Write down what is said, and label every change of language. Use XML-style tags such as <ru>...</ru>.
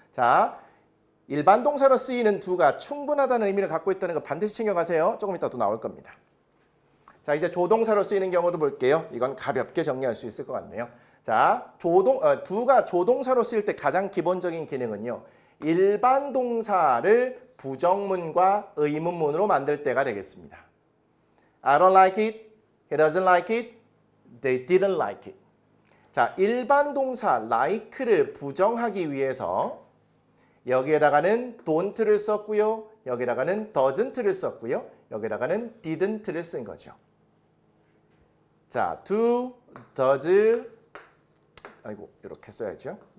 <ko>자, 일반 동사로 쓰이는 do가 충분하다는 의미를 갖고 있다는 거 반드시 챙겨가세요. 조금 이따 또 나올 겁니다. 자, 이제 조동사로 쓰이는 경우도 볼게요. 이건 가볍게 정리할 수 있을 것 같네요. 자, do가 조동사로 쓰일 때 가장 기본적인 기능은요. 일반 동사를 부정문과 의문문으로 만들 때가 되겠습니다.</ko> <en>I don't like it, he doesn't like it, they didn't like it.</en> <ko>자, 일반 동사 like를 부정하기 위해서 여기에다가는 don't를 썼고요. 여기에다가는 doesn't를 썼고요. 여기에다가는 didn't를 쓴 거죠. 자, do, does, 아이고 이렇게 써야죠.</ko>